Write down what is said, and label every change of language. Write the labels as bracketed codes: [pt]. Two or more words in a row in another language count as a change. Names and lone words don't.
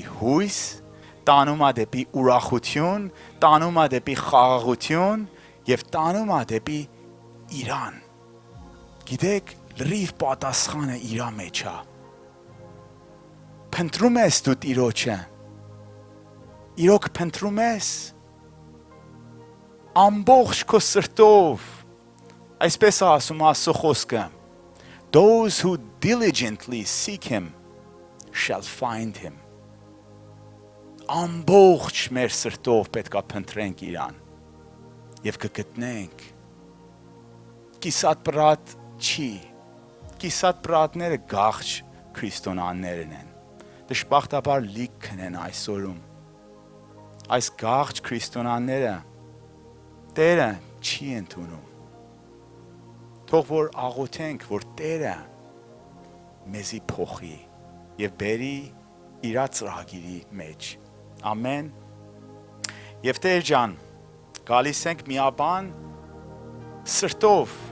[hy] հույս, տանում է դեպի ուրախություն, տանում է դեպի խաղաղություն եւ տանում է դեպի Իրան։ Գիտեք, լրիվ պատասխանը իրա մեջ է։ Փնտրում ես դու Տիրոջը։ Իրոք փնտրում ես ամբողջ քո սրտով։ Այսպես է ասում Աստծո խոսքը. [en] Those who diligently seek him shall find him. [hy] Ամբողջ մեր սրտով պետքա փնտրենք իրան եւ կգտնենք։ Կիսատ պրատ չի։ Կիսատ պրատները գաղջ քրիստոնյաներն են։ Դժբախտաբար լիքն են այսօրում։ այս գաղջ քրիստոնյաները Տերը չի ընդունում։ Թող որ աղոթենք, որ Տերը մեզի փոխի եւ բերի իր ծրագիրի մեջ։ Ամեն։ Եվ Տեր ջան, գալիս ենք միաբան սրտով